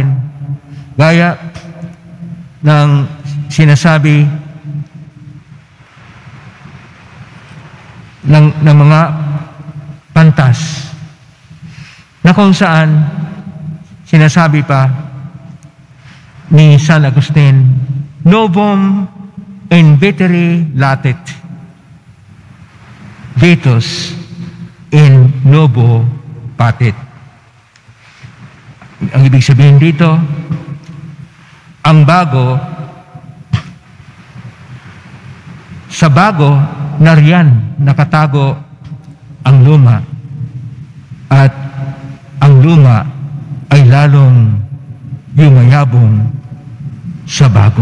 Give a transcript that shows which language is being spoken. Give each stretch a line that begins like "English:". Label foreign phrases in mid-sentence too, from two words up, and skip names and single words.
Filipino: Gaya ng sinasabi ng mga pantas na kung saan sinasabi pa ni San Agustin,
Latin: novum invitere latet, vetus in novo patet.
Filipino: Ang ibig sabihin dito, ang bago, sa bago, nariyan nakatago ang luma. At ang luma ay lalong yumayabong sa bago.